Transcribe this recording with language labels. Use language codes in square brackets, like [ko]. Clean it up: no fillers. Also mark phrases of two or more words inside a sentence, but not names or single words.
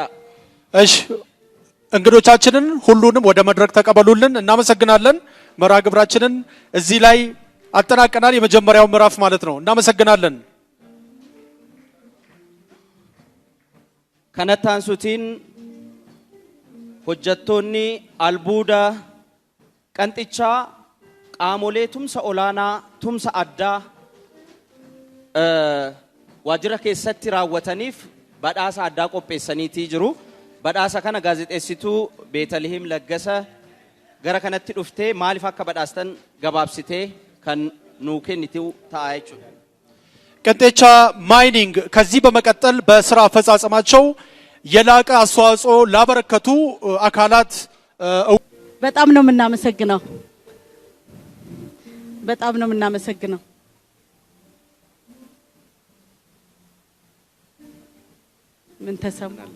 [am] እሺ እንግዶቻችንን ሁሉንም ወደ መድረክ ተቀበሉልን። እናመሰግናለን። መርሃ ግብራችንን እዚህ ላይ አጠናቀናል። የመጀመሪያው ምዕራፍ ማለት ነው። እናመሰግናለን። [om] kanattaansuutiin hojjettoonni albuuda Qanxichaa qaamolee tumsa olaanaa tumsa addaa waajjira keessatti raawwataniif badhaasa addaa qopheessaniitii jiru. Badhaasa kana gaazexeessituu Beetalihim Laggasa gara kanatti dhuftee maaliif akka badhaastan gabaabsitee kan nuu kennitu ta'a jechuudha. [am] ቀንጥቻ ማይኒንግ ከዚህ በመቀጠል በስራ አፈጻጸማቸው የላቀ አስተዋጽኦ ላበረከቱ አካላት በጣም ነው የምናመሰግነው። በጣም ነው የምናመሰግነው። ምን ተሰማው?